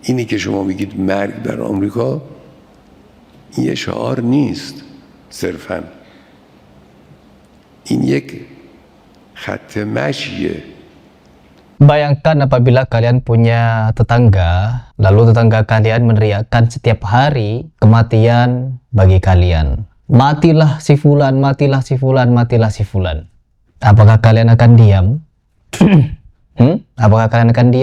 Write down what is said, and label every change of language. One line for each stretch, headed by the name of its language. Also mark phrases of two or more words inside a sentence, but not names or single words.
Persian: اینی که شما بگید مرگ در آمریکا این یه شعار نیست صرفاً، این یک خط مشیه.
Indonesian: Bayangkan apabila kalian punya tetangga, lalu tetangga kalian meneriakkan setiap hari kematian bagi kalian. Matilah si fulan, matilah si fulan, matilah si fulan. Apakah kalian akan diam? Apakah kalian akan diam?